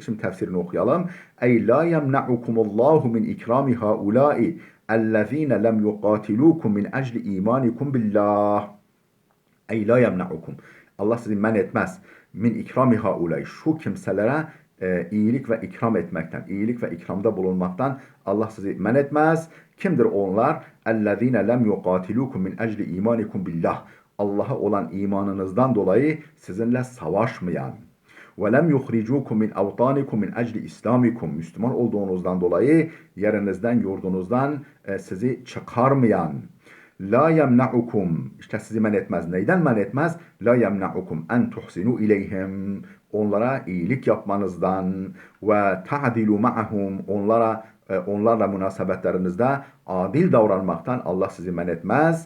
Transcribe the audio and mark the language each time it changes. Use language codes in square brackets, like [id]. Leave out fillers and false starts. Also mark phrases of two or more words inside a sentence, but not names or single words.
[tr] Şimdi tefsirini okuyalım. [ar] أي لا يمنعكم الله من إكرام هؤلاء الذين لم يقاتلوكم من أجل إيمانكم بالله. أي لا يمنعكم. [tr] Allah sizi men etmez. [ar] من إكرام هؤلاء. [tr] Şu kimselere iyilik ve ikram etmekten, iyilik ve ikramda bulunmaktan Allah sizi men etmez. Kimdir onlar? [ar] اَلَّذ۪ينَ لَمْ يُقَاتِلُوكُمْ مِنْ اَجْلِ اِيمَانِكُمْ بِاللّٰهِ. [tr] Allah'a olan imanınızdan dolayı sizinle savaşmayan. [ar] وَلَمْ يُخْرِجُوكُمْ مِنْ اَوْطَانِكُمْ مِنْ اَجْلِ اِسْلَامِكُمْ. [tr] Müslüman olduğunuzdan dolayı yerinizden, yurdunuzdan sizi çıkarmayan. [ar] لا يمنعكم, [tr] işte sizi men etmez. Neyden men etmez? [ar] لا يمنعكم أن تحسنوا إليهم, [tr] onlara iyilik yapmanızdan ve [ar] تعدلوا معهم, [tr] onlarla münasebetlerinizde adil davranmaktan Allah sizi men etmez.